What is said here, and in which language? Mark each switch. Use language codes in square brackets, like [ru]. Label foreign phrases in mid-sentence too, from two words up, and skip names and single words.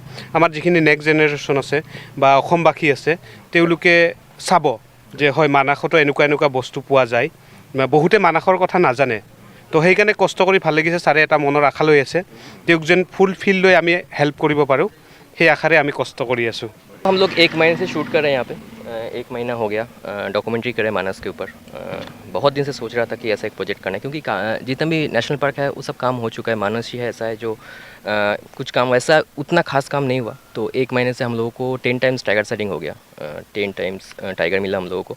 [as] আমাৰ যিখিনি [en] next generation [as] আছে বা অসমবাসী আছে, তেওঁলোকে চাব যে হয় মানাসতো এনেকুৱা এনেকুৱা বস্তু পোৱা যায়। বহুতে মানাসৰ কথা নাজানে, তো সেইকাৰণে কষ্ট কৰি ভাল লাগিছে। ছাৰে এটা মনৰ আশা লৈ আছে, তেওঁক যেন ফুল ফিল লৈ আমি হেল্প কৰিব পাৰোঁ, সেই আশাৰে আমি কষ্ট কৰি আছোঁ। [hi] हम लोग 1 महीने से शूट कर रहे हैं यहाँ पे। 1 महीना हो गया डॉक्यूमेंट्री करे मानस के ऊपर। बहुत दिन से सोच रहा था कि ऐसा एक प्रोजेक्ट करना है, क्योंकि जितना भी नेशनल पार्क है वो सब काम हो चुका है। मानस ही है ऐसा है जो कुछ काम वैसा उतना खास काम नहीं हुआ। तो 1 महीने से हम लोगों को 10 [en] times tiger sighting [hi] हो गया। 10 [en] times tiger [hi] मिला हम लोगों को।